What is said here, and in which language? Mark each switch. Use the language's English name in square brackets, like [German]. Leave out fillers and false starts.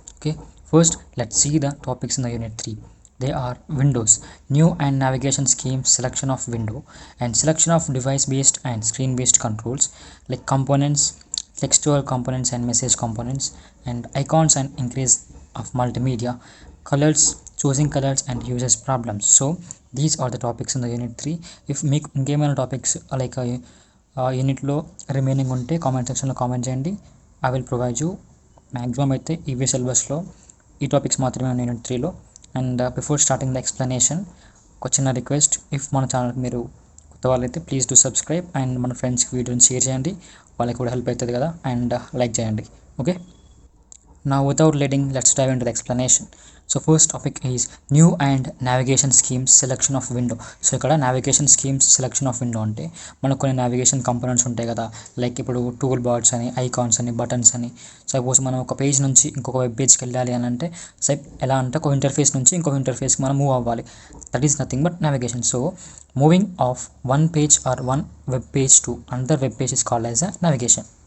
[English] Okay, first let's see the topics in the unit 3. They are Windows, new and navigation schemes, selection of window, and selection of device based and screen based controls like components, textual components and message components, and icons and increase of multimedia, colors, choosing colors, and users problems. So these are the topics in the unit 3. [Telugu] If మీకు ఇంకేమైనా topics like యూనిట్లో remaining ఉంటే comment సెక్షన్లో comment చేయండి. [English] I will provide you. [Telugu] Maximum అయితే EV సిలబస్లో ఈ topics మాత్రమే ఉన్నాయి unit 3లో. And [English] before starting the explanation [Telugu] ఒక చిన్న రిక్వెస్ట్, ఇఫ్ మన ఛానల్ మీరు కొత్త వాళ్ళైతే [English] please do subscribe [Telugu] అండ్ మన ఫ్రెండ్స్కి వీడియోని షేర్ చేయండి, వాళ్ళకి కూడా హెల్ప్ అవుతుంది కదా. అండ్ లైక్ చేయండి. [English] Okay, now without letting, let's dive into the explanation. So first topic is new and navigation schemes, selection of window. [Telugu] So ఇక్కడ navigation schemes, selection of window అంటే మనకు కొన్ని నావిగేషన్ కంపోనెంట్స్ ఉంటాయి కదా, like ఇప్పుడు tool bars అని, icons అని, buttons అని. సపోజ్ మనం ఒక పేజ్ నుంచి ఇంకొక వెబ్ పేజ్కి వెళ్ళాలి అని అంటే ఎలా అంటే ఒక ఇంటర్ఫేస్ నుంచి ఇంకొక ఇంటర్ఫేస్కి మనం మూవ్ అవ్వాలి. [English] That is nothing but navigation. So moving of one page or one web page to another web page is called as a navigation.